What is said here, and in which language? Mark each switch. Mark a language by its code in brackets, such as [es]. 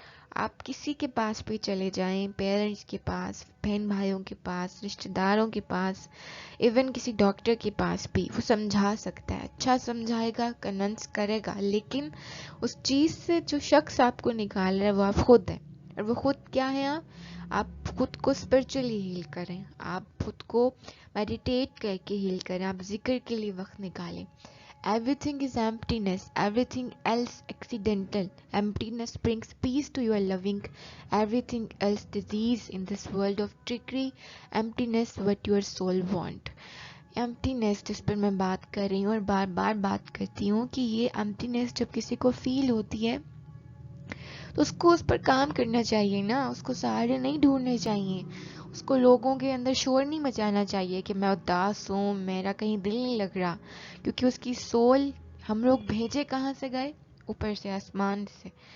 [ur] آپ کسی کے پاس بھی چلے جائیں, پیرنٹس کے پاس, بہن بھائیوں کے پاس, رشتہ داروں کے پاس, ایون کسی ڈاکٹر کے پاس بھی, وہ سمجھا سکتا ہے, اچھا سمجھائے گا, کنونس کرے گا, لیکن اس چیز سے جو شخص آپ کو نکال رہا ہے وہ آپ خود ہیں. اور وہ خود کیا ہے, آپ خود کو اسپرچولی ہیل کریں, آپ خود کو میڈیٹیٹ کر کے ہیل کریں, آپ ذکر کے لیے وقت نکالیں. [en] Everything is emptiness, everything else accidental. Emptiness brings peace to your loving. Everything else disease in this world of trickery. Emptiness what your soul want. [ur] Emptiness جس پر میں بات کر رہی ہوں اور بار بار بات کرتی ہوں کہ یہ emptiness جب کسی کو فیل ہوتی ہے تو اس کو اس پر کام کرنا چاہیے نا, اس کو سہارے نہیں ڈھونڈنے چاہیے, اس کو لوگوں کے اندر شور نہیں مچانا چاہیے کہ میں اداس ہوں, میرا کہیں دل نہیں لگ رہا, کیونکہ اس کی سول, ہم لوگ بھیجے کہاں سے گئے, اوپر سے, آسمان سے.